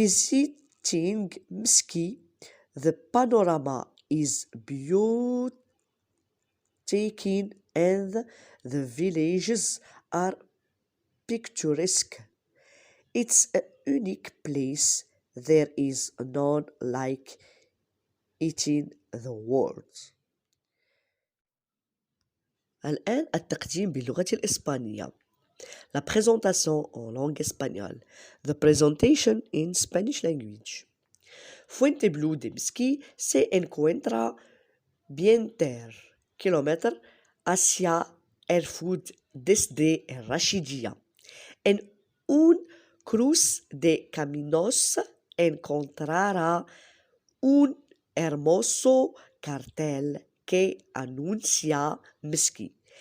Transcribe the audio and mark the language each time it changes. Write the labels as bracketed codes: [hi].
[en] Visiting Mski, the panorama is beautiful and the villages are picturesque. It's a unique place. There is none like it in the world. [ar] الآن التقديم باللغة الإسبانية. [fr] La présentation en langue espagnole. [en] The presentation in Spanish language. [es] Fuente Blue de Mski se encuentra 20 kilómetros hacia el sur desde Rashidiyya. En un cruce de caminos encontrará un hermoso cartel que anuncia Mski.